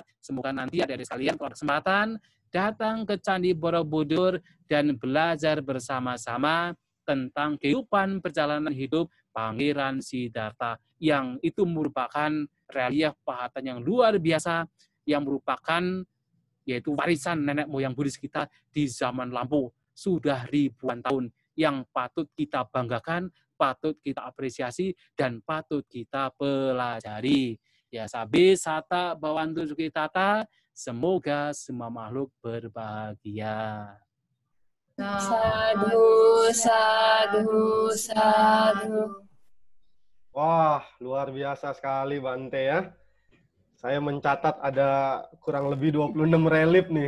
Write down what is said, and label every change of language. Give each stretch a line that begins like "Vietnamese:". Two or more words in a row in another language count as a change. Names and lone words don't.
Indonesian: Semoga nanti adik-adik sekalian kalau kesempatan datang ke Candi Borobudur dan belajar bersama-sama tentang kehidupan perjalanan hidup Pangeran Siddhartha yang itu merupakan relief pahatan yang luar biasa yang merupakan yaitu warisan nenek moyang Buddhis kita di zaman lampau sudah ribuan tahun yang patut kita banggakan, patut kita apresiasi dan patut kita pelajari.
Pali: Ya sabi sata bawantu sukitata,
Indonesian: semoga semua makhluk berbahagia.
Pali: Sadhu, sadhu, sadhu.
Indonesian: Wah, luar biasa sekali Bante ya. Saya mencatat ada kurang lebih 26 relief nih.